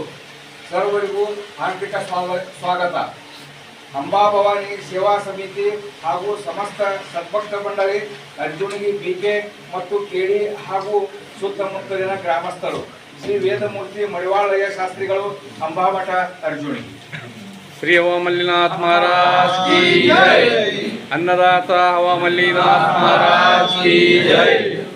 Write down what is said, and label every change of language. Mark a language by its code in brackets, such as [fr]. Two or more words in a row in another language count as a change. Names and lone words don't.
[kn] ಸರ್ವರಿಗೂ ಹಾರ್ದಿಕ ಸ್ವಾಗತ. ಅಂಬಾಭವಾನಿ ಸೇವಾ ಸಮಿತಿ ಹಾಗೂ ಸಮಸ್ತ ಸದ್ಭಕ್ತ ಮಂಡಳಿ, ಅರ್ಜುನಿಗಿ ಬಿಕೆ ಮತ್ತು ಕೆಡಿ ಹಾಗೂ ಸುತ್ತಮುತ್ತಲಿನ ಗ್ರಾಮಸ್ಥರು, ಶ್ರೀ ವೇದಮೂರ್ತಿ ಮಡಿವಾಳಯ್ಯ ಶಾಸ್ತ್ರಿಗಳು, ಅಂಬಾಮಠ, ಅರ್ಜುನಿಗಿ. [hi] श्री हवमल्लीनाथ महाराज की जय। अन्नदाता हवमल्लीनाथ महाराज की जय।